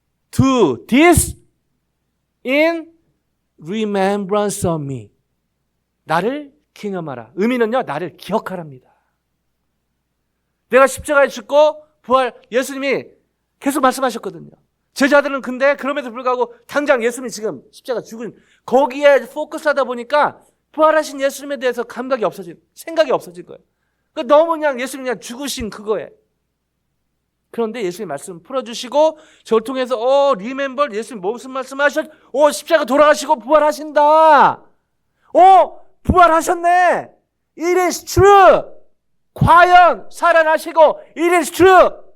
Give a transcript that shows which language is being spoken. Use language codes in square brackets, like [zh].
[en] Do this in remembrance of me. [ko] 나를 기념하라. 의미는요, 나를 기억하랍니다. 내가 십자가에 죽고 부활, 예수님이 계속 말씀하셨거든요. 제자들은 근데 그럼에도 불구하고 당장 예수님이 지금 십자가 죽은 거기에 포커스하다 보니까 부활하신 예수님에 대해서 감각이 없어진, 생각이 없어진 거예요. 그러니까 너무 그냥 예수님 그냥 죽으신 그거에. 그런데 예수님 말씀 풀어주시고 저를 통해서 리멤버 예수님 무슨 말씀하셨? 십자가 돌아가시고 부활하신다. 부활하셨네. [en] It is true. [ko] 과연 살아나시고 [en] It is true.